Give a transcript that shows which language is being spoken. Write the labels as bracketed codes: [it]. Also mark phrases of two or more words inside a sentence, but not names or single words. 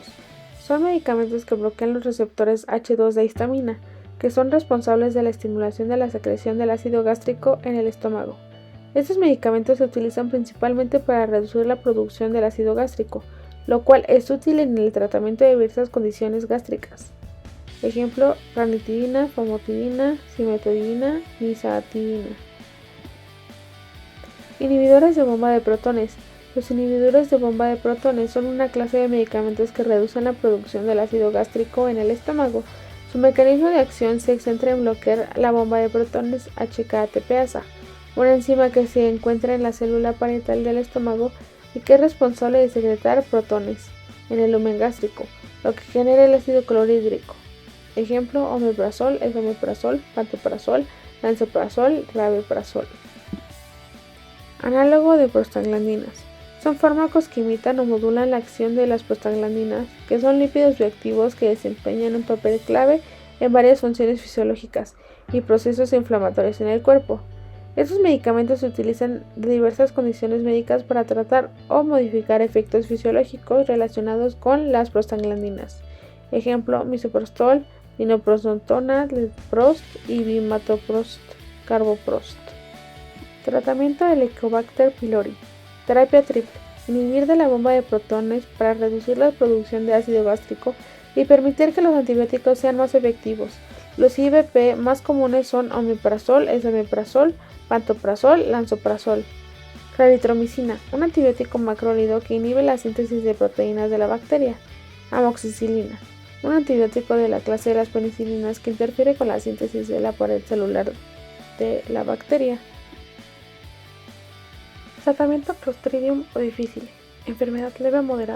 [es] Son medicamentos que bloquean los receptores H2 de histamina, que son responsables de la estimulación de la secreción del ácido gástrico en el estómago. Estos medicamentos se utilizan principalmente para reducir la producción del ácido gástrico, lo cual es útil en el tratamiento de diversas condiciones gástricas. Ejemplo, ranitidina, famotidina, cimetidina, nizatidina. Inhibidores de bomba de protones. Los inhibidores de bomba de protones son una clase de medicamentos que reducen la producción del ácido gástrico en el estómago. Su mecanismo de acción se centra en bloquear la bomba de protones HK-ATPasa, una enzima que se encuentra en la célula parietal del estómago y que es responsable de secretar protones en el lumen gástrico, lo que genera el ácido clorhídrico. Ejemplo, omeprazol, esomeprazol, pantoprazol, lansoprazol, rabeprazol. Análogo de prostaglandinas. Son fármacos que imitan o modulan la acción de las prostaglandinas, que son lípidos bioactivos que desempeñan un papel clave en varias funciones fisiológicas y procesos inflamatorios en el cuerpo. Estos medicamentos se utilizan de diversas condiciones médicas para tratar o modificar efectos fisiológicos relacionados con las prostaglandinas. Ejemplo, misoprostol, dinoprostona, letroprost y bimatoprost, carboprost. Tratamiento de Helicobacter pylori. Terapia triple. Inhibir de la bomba de protones para reducir la producción de ácido gástrico y permitir que los antibióticos sean más efectivos. Los IVP más comunes son omeprazol, esomeprazol, pantoprazol, lansoprazol. Claritromicina, un antibiótico macrólido que inhibe la síntesis de proteínas de la bacteria. Amoxicilina, un antibiótico de la clase de las penicilinas que interfiere con la síntesis de la pared celular de la bacteria. Tratamiento Clostridium o difícil. Enfermedad leve o moderada.